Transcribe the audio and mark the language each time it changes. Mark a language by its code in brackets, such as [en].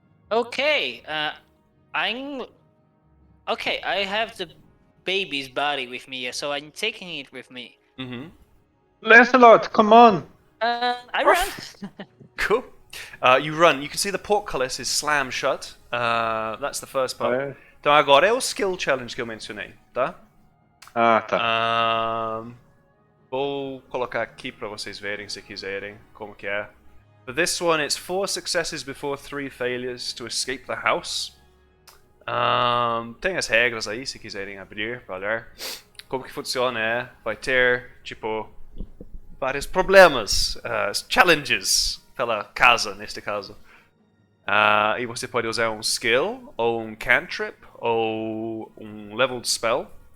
[en] Okay, I'm. Okay, I have the baby's body with me, so I'm taking it with me. Mm-hmm. Lancelot, come on! I run. Cool. You run. You can see the portcullis is slammed shut. That's the first part. [pt] Então agora é o skill challenge que eu mencionei, tá? Ah, tá. Vou colocar aqui para vocês verem se quiserem como que é. [en] For this one, it's 4 successes before 3 failures to escape the house. [pt] Tem as regras aí, se quiserem abrir para olhar. Como que funciona é, vai ter, tipo, vários problemas, challenges pela casa, neste caso. E você pode usar um skill, ou um cantrip, ou um leveled spell.